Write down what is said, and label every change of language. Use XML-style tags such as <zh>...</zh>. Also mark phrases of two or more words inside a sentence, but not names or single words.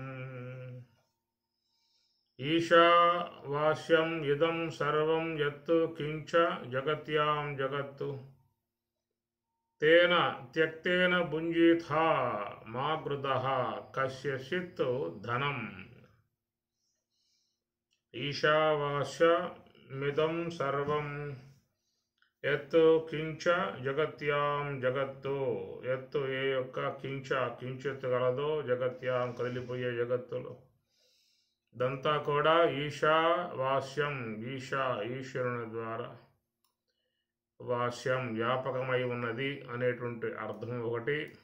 <sa>ईशावास्यम् इदं सर्वं यत् किंच जगत्यां जगत्तु तेन त्यक्तेन भुञ्जीथा मा गृधः कस्यचित् धनम्। ईशावास्यमिदं सर्वं यत् किंच जगत्यां जगत्तु</sa> <te>यత్తు ఏ యొక్క కించిత్ గలదో జగత్యాం కదిలిపోయే జగత్తులో దంతా కూడా ఈశావాస్యం ఈశ్వరుని ద్వారా వాస్యం వ్యాపకమై ఉన్నది అనేటువంటి అర్థం ఒకటి.</te>